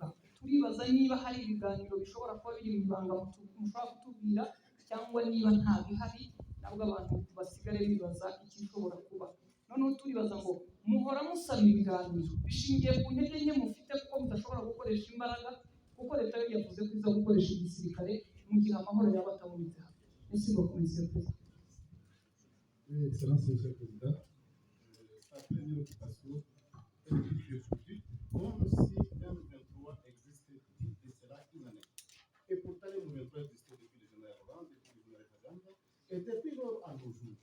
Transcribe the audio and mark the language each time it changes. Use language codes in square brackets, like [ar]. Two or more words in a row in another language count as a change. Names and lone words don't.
[rw] Turibaza niba hari ibiganiro bishobora kuba biri mu ibanga mushobora kutubwira, cyangwa niba nta bihari nabwo abantu basigare bibaza ikishobora kuba. Noneho turibaza ngo muhora musaba ibiganiro bishingiye ku ntege nke mufite kuko mudashobora gukoresha imbaraga, kuko leta yo yavuze ko iza gukoresha igisirikare mu gihe amahoro yaba atabonetse hano. Ese ngo komisiyo perezida. [fr] Excellence Monsieur le Président, sa première occupation est depuis aujourd'hui, comme si M23 existait de cela une année. Et pourtant, M23 existait depuis le général Hollande, depuis le général Kagame, et depuis lors à nos jours.